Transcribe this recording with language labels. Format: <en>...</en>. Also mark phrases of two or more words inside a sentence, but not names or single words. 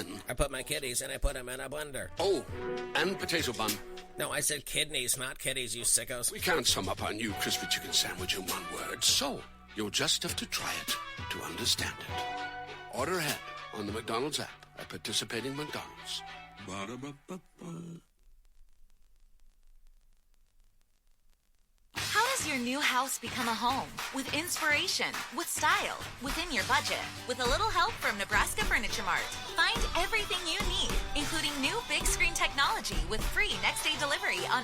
<en>I put my kitties and I put them in a blender. Oh, and potato bun. No, I said kidneys, not kitties, you sickos. We can't sum up our new crispy chicken sandwich in one word, so you'll just have to try it to understand it. Order ahead on the McDonald's app at participating McDonald's. Ba-da-ba-ba-ba. How does your new house become a home? With inspiration, with style, within your budget. With a little help from Nebraska Furniture Mart. Find everything you need, including new big screen technology with free next day delivery on</en>